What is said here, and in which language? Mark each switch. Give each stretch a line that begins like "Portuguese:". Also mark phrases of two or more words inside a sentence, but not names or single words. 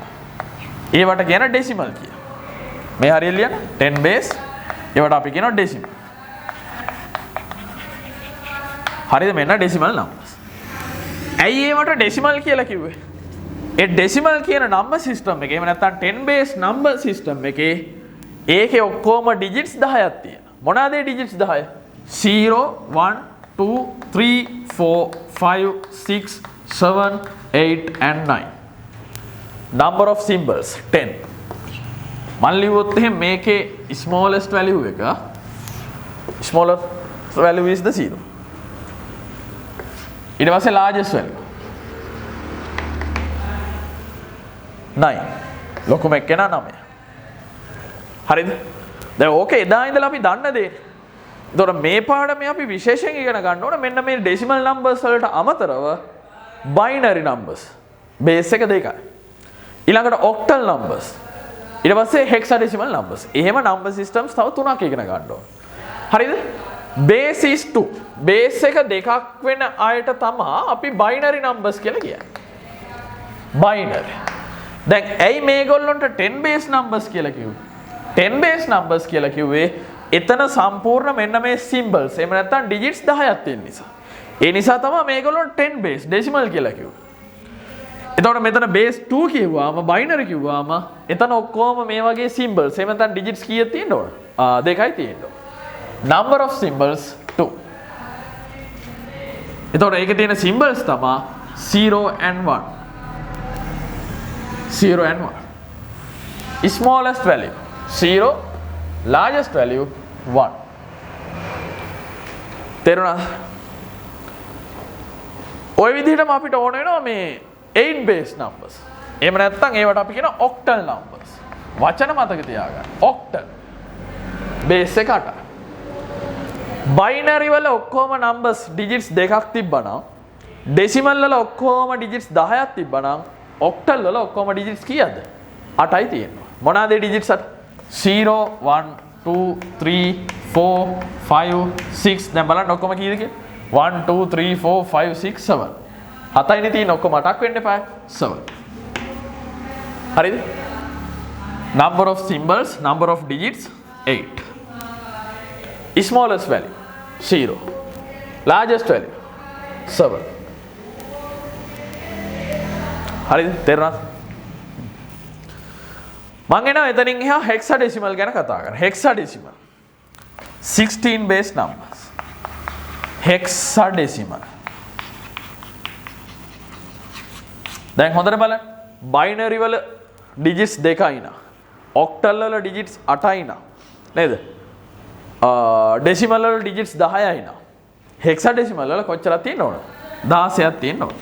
Sinhala: ඒවට කියන decimal කියලා. මේ හරියට ලියන්න 10 base ඒවට අපි කියනවා decimal. හරිද? මෙන්න
English: decimal numbers.
Sinhala: ඇයි ඒවට decimal කියලා කිව්වේ? ඒ decimal කියන
English: number system
Sinhala: එකේ එහෙම නැත්නම් 10
English: base number system
Sinhala: එකේ ඒකේ ඔක්කොම digits 10ක් තියෙනවා. මොනවාද ඒ digits 10? 0 1 2 3 4 5 6 7 8 and 9.
English: Number of symbols 10.
Sinhala: මම ලියුවොත් එහෙනම් මේකේ
English: smallest value
Sinhala: එක
English: smallest value is the 0.
Sinhala: ඊට පස්සේ
English: largest value
Sinhala: 9. ලොකුම එක නා 9. හරිද? දැන් ඕකේ එදා ඉඳලා අපි දන්න දේ. ඒතකොට මේ පාඩමේ අපි විශේෂයෙන් ඉගෙන ගන්න ඕන මෙන්න මේ
English: decimal numbers
Sinhala: වලට අමතරව
English: binary numbers.
Sinhala: base එක දෙකයි. ඊළඟට
English: octal numbers.
Sinhala: ඊට පස්සේ
English: hexadecimal numbers.
Sinhala: එහෙම
English: number systems
Sinhala: තව තුනක් ඉගෙන ගන්න ඕන. හරිද?
English: base is 2.
Sinhala: base එක දෙකක් වෙන අයට තමයි අපි
English: binary numbers
Sinhala: කියලා කියන්නේ. binary. දැන් ඇයි මේගොල්ලන්ට 10
English: base numbers
Sinhala: කියලා කිව්වේ? 10
English: base numbers
Sinhala: කියලා කිව්වේ එතන සම්පූර්ණ මෙන්න මේ symbols එහෙම නැත්නම් digits 10ක් තියෙන නිසා. ඒ නිසා තමයි මේගොල්ලන්ට 10
English: base decimal
Sinhala: කියලා කිව්වේ. එතකොට මෙතන base 2 කිව්වාම binary කිව්වාම එතන ඔක්කොම මේ වගේ symbols එහෙම නැත්නම් digits කීයක් තියෙන්න ඕන? දෙකයි තියෙන්න ඕන.
English: number of symbols 2.
Sinhala: එතකොට ඒකේ තියෙන symbols තමයි
English: 0 and 1. 0 and 1. Smallest value 0, largest value 1.
Sinhala: තේරුණාද? ওই විදිහටම අපිට ඕන වෙනවා මේ 8
English: base numbers.
Sinhala: එහෙම නැත්නම් ඒවට අපි කියන
English: octal numbers.
Sinhala: වචන මතක තියාගන්න. octal. base එක 8. binary වල ඔක්කොම numbers digits දෙකක් තිබ්බනම් decimal වල ඔක්කොම digits 10ක් තිබ්බනම් octal වල ඔක්කොම digits කීයද? 8යි තියෙනවා. මොනවාද ඒ digits 8? 0 1 2 3 4 5 6 දැන් බලන්න ඔක්කොම කීයද කියලා? 1 2 3 4 5 6 7. 7යිනේ තියෙන ඔක්කොම 8ක් වෙන්න එපා. 7. හරිද?
English: number of symbols, number of digits 8. smallest value 0. largest value 7.
Sinhala: හරිද? තේරුණාද? මම එනවා එතනින් එහා hexadecimal ගැන කතා කරන්න.
English: hexadecimal 16 base numbers. hexadecimal.
Sinhala: දැන් හොඳට බලන්න. binary වල digits 2යි නා. octal වල digits 8යි නා. නේද? decimal වල digits 10යි නා. hexadecimal වල කොච්චරක් තියෙන්න ඕනද? 16ක් තියෙන්න ඕන.